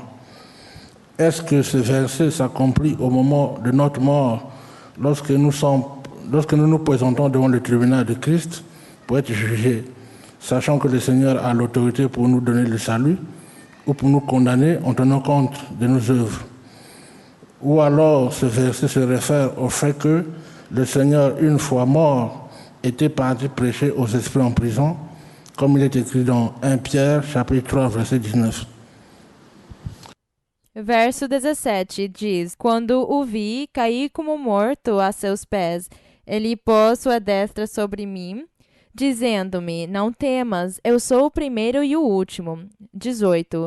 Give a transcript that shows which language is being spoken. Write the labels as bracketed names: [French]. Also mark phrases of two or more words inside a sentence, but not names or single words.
[French] Est-ce que ce verset s'accomplit au moment de notre mort, lorsque nous nous présentons devant le tribunal de Christ pour être jugés, sachant que le Seigneur a l'autorité pour nous donner le salut ou pour nous condamner en tenant compte de nos œuvres? Ou alors ce verset se réfère au fait que le Seigneur, une fois mort, était parti prêcher aux esprits en prison, comme il est écrit dans 1 Pierre, chapitre 3, verset 19. [Portuguese] Verso 17 diz: Quando o vi, caí como morto a seus pés. Ele pôs sua destra sobre mim, dizendo-me: Não temas, eu sou o primeiro e o último. 18.